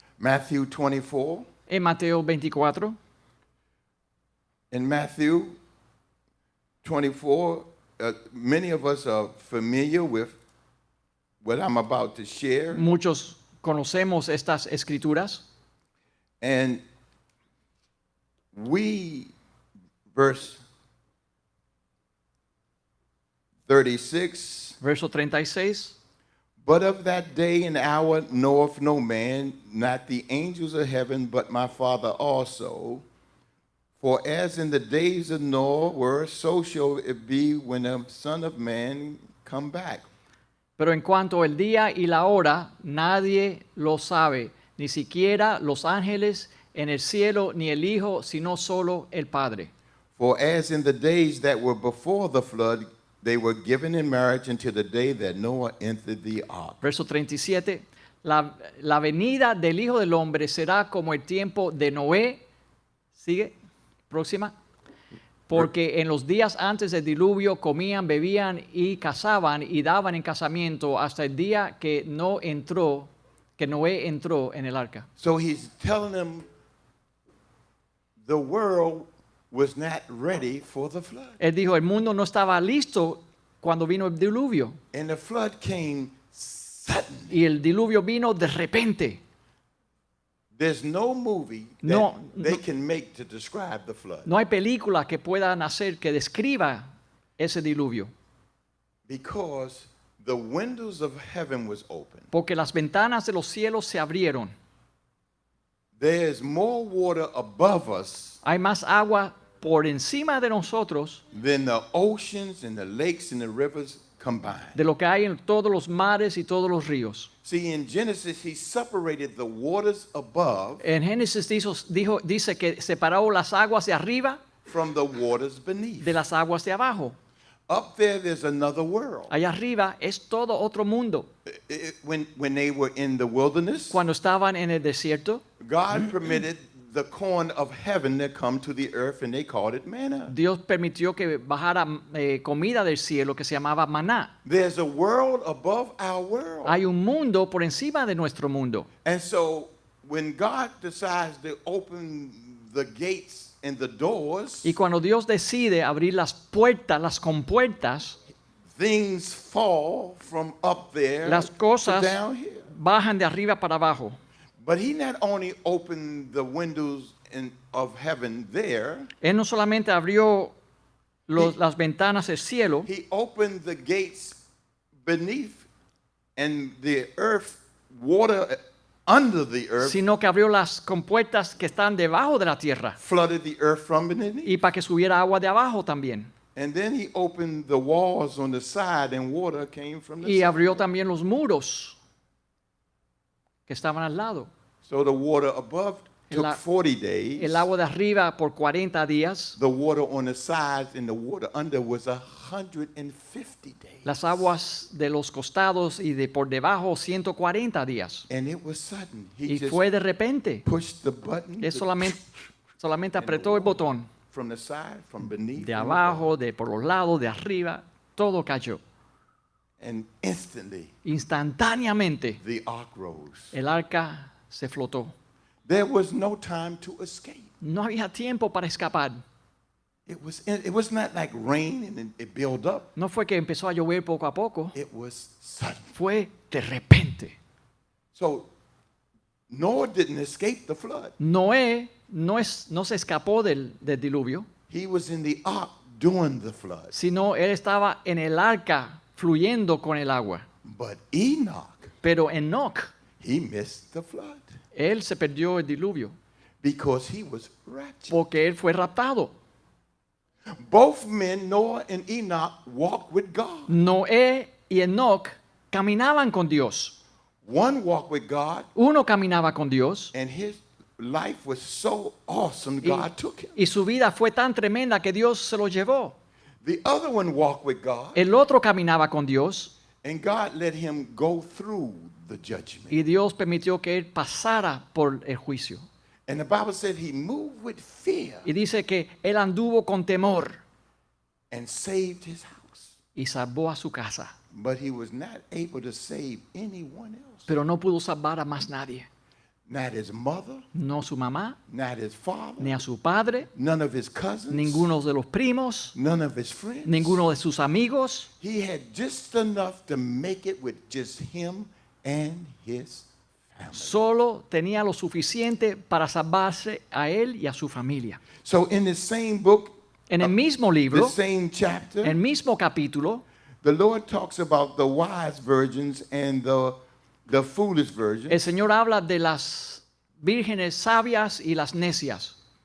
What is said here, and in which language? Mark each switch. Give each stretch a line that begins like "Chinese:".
English: Matthew 24.
Spanish: En Mateo 24,
English: In Matthew 24, many of us are familiar with what I'm about to share.
Spanish: muchos conocemos estas escrituras.
English: And verse 36,
Spanish: Verso 36,
English: but of that day and hour knoweth no man, not the angels of heaven, but my Father also. For as in the days of Noah were, so shall it be when the Son of Man come back.
Spanish: pero en cuanto el día y la hora, nadie lo sabe, ni siquiera los ángeles en el cielo, ni el Hijo, sino solo el Padre.
English: For as in the days that were before the flood, they were given in marriage until the day that Noah entered the ark.
Spanish: Verso 37, la venida del Hijo del Hombre será como el tiempo de Noé. Sigue, próxima. Porque en los días antes del diluvio comían, bebían y cazaban y daban en casamiento hasta el día que Noé entró en el arca.
English: So he's telling them the world was not ready for the flood.
Spanish: Él dijo, el mundo no estaba listo cuando vino el diluvio.
English: And the flood came suddenly.
Spanish: Y el diluvio vino de repente.
English: There's no movie that
Spanish: No,
English: they
Spanish: no.
English: can make to describe the flood.
Spanish: No hay película que puedan hacer que describa ese diluvio.
English: Because the windows of heaven was open.
Spanish: Porque las ventanas de los cielos se abrieron.
English: There's more water above us
Spanish: Hay más agua por encima de nosotros
English: than the oceans and the lakes and the rivers combined.
Spanish: de lo que hay en todos los mares y todos los ríos.
English: See, in Genesis, he separated the waters above
Spanish: En Génesis dice que separó las aguas de arriba
English: from the waters beneath.
Spanish: de las aguas de abajo.
English: Up there, there's another world.
Spanish: Allá arriba es todo otro mundo.
English: When they were in the wilderness,
Spanish: Cuando estaban en el desierto,
English: God permitted the corn of heaven to come to the earth, and they called it manna.
Spanish: Dios permitió que bajara comida del cielo que se llamaba maná.
English: There's a world above our world.
Spanish: Hay un mundo por encima de nuestro mundo.
English: And so when God decides to open the gates and the doors,
Spanish: Y cuando Dios decide abrir las puertas, las compuertas,
English: things fall from up there
Spanish: las
English: to
Spanish: cosas
English: down here.
Spanish: bajan de arriba para abajo.
English: But he not only opened the windows of heaven there,
Spanish: Él no solamente abrió las ventanas del cielo,
English: he opened the gates beneath, and the earth, water under the earth,
Spanish: sino que abrió las compuertas que están debajo de la tierra
English: flooded the earth from beneath.
Spanish: y para que subiera agua de abajo también.
English: And then he opened the walls on the side, and water came from the
Spanish: Y
English: side.
Spanish: abrió también los muros que estaban al lado.
English: So the water above took
Spanish: El
English: 40 days.
Spanish: El agua de arriba por 40 días,
English: The water on the sides and the water under was 150 days.
Spanish: las aguas de los costados y de por debajo 140 días.
English: And it was sudden. He
Spanish: Y
English: just
Spanish: fue de repente.
English: pushed the button
Spanish: Él solamente apretó el botón.
English: from the side, from beneath,
Spanish: De
English: and
Spanish: abajo, de por los lados, de arriba, todo cayó.
English: and instantly
Spanish: Instantáneamente
English: the ark rose.
Spanish: el arca se flotó.
English: There was no time to escape.
Spanish: No había tiempo para escapar.
English: It was not like rain and it built up.
Spanish: No fue que empezó a llover poco a poco,
English: It was sudden.
Spanish: fue de repente.
English: So Noah didn't escape the flood.
Spanish: Noé no se escapó del diluvio,
English: He was in the ark during the flood.
Spanish: sino él estaba en el arca fluyendo con el agua.
English: But Enoch,
Spanish: Pero Enoch,
English: he missed the flood
Spanish: él se perdió el diluvio
English: because he was raptured.
Spanish: porque él fue raptado.
English: Both men, Noah and Enoch, walked with God.
Spanish: Noé y Enoch caminaban con Dios.
English: One walked with God,
Spanish: Uno caminaba con Dios
English: and his life was so awesome,
Spanish: y,
English: God took him.
Spanish: y su vida fue tan tremenda que Dios se lo llevó.
English: The other one walked with God,
Spanish: El otro caminaba con Dios
English: and God let him go through the judgment.
Spanish: y Dios permitió que él pasara por el juicio.
English: And the Bible said he moved with fear
Spanish: Y dice que él anduvo con temor
English: and saved his house.
Spanish: y salvó a su casa,
English: But he was not able to save anyone else.
Spanish: pero no pudo salvar a más nadie.
English: Not his mother,
Spanish: No su mamá,
English: not his father,
Spanish: ni a su padre,
English: none of his cousins,
Spanish: ninguno de los primos,
English: none of his friends.
Spanish: ninguno de sus amigos.
English: He had just enough to make it with just him and his family.
Spanish: Solo tenía lo suficiente para salvarse a él y a su familia.
English: So in the same book,
Spanish: En el mismo
English: the
Spanish: libro,
English: same chapter,
Spanish: el mismo capítulo,
English: the Lord talks about the wise virgins and the foolish virgins.
Spanish: el Señor habla de las vírgenes sabias y las necias.